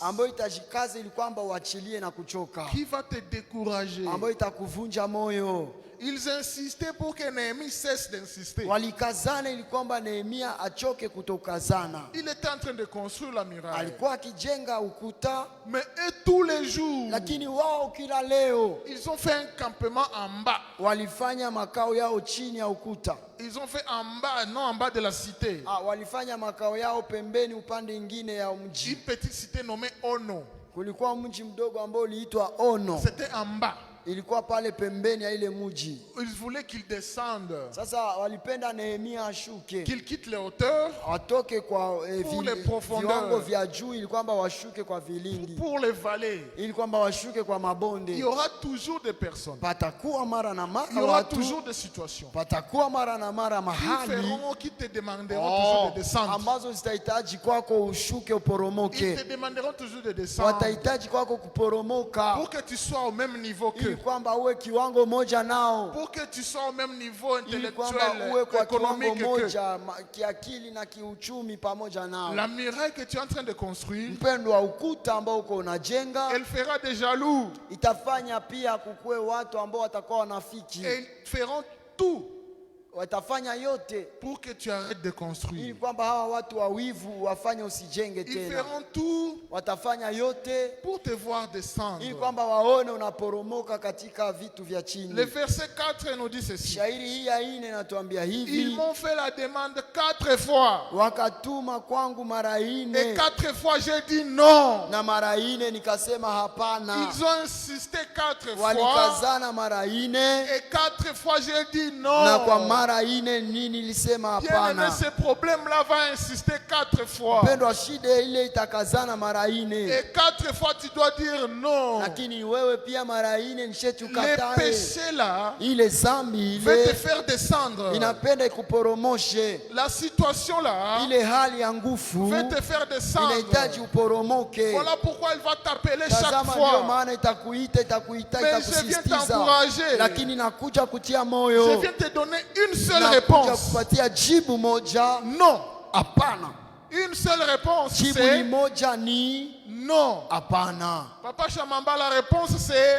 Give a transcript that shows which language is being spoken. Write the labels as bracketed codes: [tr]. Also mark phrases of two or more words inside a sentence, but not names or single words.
[sw] ambayo itajikaza ili kwamba uachilie na kuchoka, [fr] qui va te décourager. [sw] ambayo itakuvunja moyo. [fr] Ils insistaient pour que Néhémie cesse d'insister. [sw] Walikazana ili kwamba Nehemia achoke kutokazana. [fr] Il était en train de construire la muraille. [sw] Alikuwa akijenga ukuta, [fr] Mais eux, tous les jours, [sw] lakini wao kila leo [fr] ils ont fait un campement en bas. [sw] walifanya makao yao chini ya ukuta. [fr] Ils ont fait en bas, non en bas de la cité. [sw] Walifanya makao yao pembeni upande ingine ya [fr] Une [sw] mji. [fr] petite cité nommée Ono. [sw] Kulikuwa mji mdogo ambao uliitwa Ono. [fr] C'était en bas. [sw] Ilikuwa pale pembeni ya ile mji. [fr] Ils voulaient qu'ils descendent, [sw] Sasa walipenda Nehemia ashuke, [fr] qu'ils quittent les hauteurs [sw] watoke kwa [fr] Pour les profondeurs. [sw] viwango vya juu, ili kwamba washuke kwa vilindi, [fr] pour les vallées. [sw] ili kwamba washuke kwa [fr] Il y [sw] mabonde. [fr] aura toujours des personnes. [sw] Patakuwa mara na [fr] Il y [sw] mara [fr] aura [sw] watu, [fr] toujours des situations [sw] patakuwa mara na mara [fr] qui [sw] mahali [fr] feront, qui te demanderont toujours de descendre. [sw] ambazo zitahitaji kwako ushuke [fr] Ils [sw] uporomoke. [fr] te demanderont toujours de descendre [sw] Watahitaji kwako kuporomoka [fr] pour que tu sois au même niveau [sw] ili [fr] qu'eux. [sw] kwamba uwe kiwango moja nao, [fr] Pour que tu sois au même niveau [sw] ili kwamba [fr] intellectuel, [sw] uwe kwa kiwango [fr] économique qu'eux. [sw] moja kiakili na kiuchumi pamoja nao. [fr] La muraille que tu es en train de construire, [sw] Mpendo wa ukuta ambao uko unajenga [fr] elle fera des jaloux. [sw] itafanya pia kukue watu ambao watakuwa wanafiki, [fr] Et ils feront tout [sw] watafanya yote [fr] pour que tu arrêtes de [sw] ili [fr] construire. [sw] kwamba hawa watu wawivu wafanye usijenge [fr] Ils [sw] tena. [fr] feront tout [sw] Watafanya yote [fr] pour te voir [sw] ili [fr] descendre. [sw] kwamba waone unaporomoka katika vitu vya [fr] Le [sw] chini. [fr] verset 4 nous dit ceci. [sw] Shairi hii ya 4 inatuambia [fr] Ils [sw] hivi: [fr] m'ont fait la demande 4 fois. [sw] wakatuma kwangu mara [fr] Et [sw] 4 [fr] 4 fois j'ai dit non. [sw] na mara 4 nikasema hapana. [fr] Ils ont insisté 4 fois. [sw] Walikazana mara 4 [fr] Et 4 fois j'ai dit [sw] na kwa [fr] non. [sw] mara 4 nini nilisema [fr] Bien aimé, [sw] hapana. [fr] ce problème-là va insister 4 fois. [sw] Mpendwa, shida ile itakazana mara 4, [fr] Et 4 fois tu dois dire non. [sw] lakini wewe pia mara 4 nisheti [fr] Les [sw] ukatae. [fr] péchés là [sw] Ile zambi [fr] veut te [sw] ile [fr] faire descendre. [sw] inapenda ikuporomoshe. [fr] La situation là [sw] Ile hali ya nguvu [fr] veut te faire descendre. [sw] inahitaji uporomoke. [fr] Voilà pourquoi il va t'appeler chaque [sw] Tazama, ndio [fr] fois. [sw] maana itakuita [fr] Mais je viens [sw] itakusisitiza, [fr] t'encourager. [sw] lakini nakuja kutia [fr] Je [sw] moyo, [fr] viens te donner une seule [sw] nakuja [fr] réponse. [sw] kupatia jibu moja, [fr] Non. [sw] hapana. [fr] Une seule réponse, [sw] Jibu ni [fr] c'est [sw] moja, ni [fr] non. [sw] hapana. [fr] Papa Chamamba, la réponse c'est